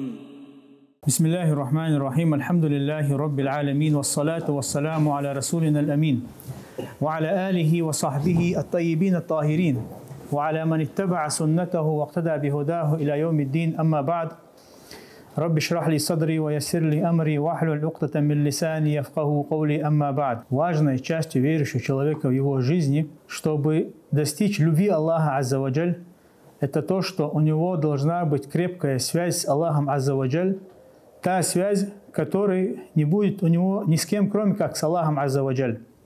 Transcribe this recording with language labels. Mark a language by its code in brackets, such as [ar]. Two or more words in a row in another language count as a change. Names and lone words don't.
[ar] بسم الله الرحمن الرحيم الحمد لله رب العالمين والصلاة والسلام على رسولنا الأمين وعلى آله وصحبه الطيبين الطاهرين وعلى من اتبع سنته واقتدى بهداه إلى يوم الدين. أما بعد، رب اشرح لي صدري ويسر لي أمري واحلل عقدة من لساني يفقهوا قولي. أما بعد. [ru] Важной частью верующего человека в его жизни, чтобы достичь любви Аллаха [ar] عز وجل, [ru] это то, что у него должна быть крепкая связь с Аллахом [ar] عز وجل, [ru] та связь, которой не будет у него ни с кем, кроме как с Аллахом [ar] عز وجل.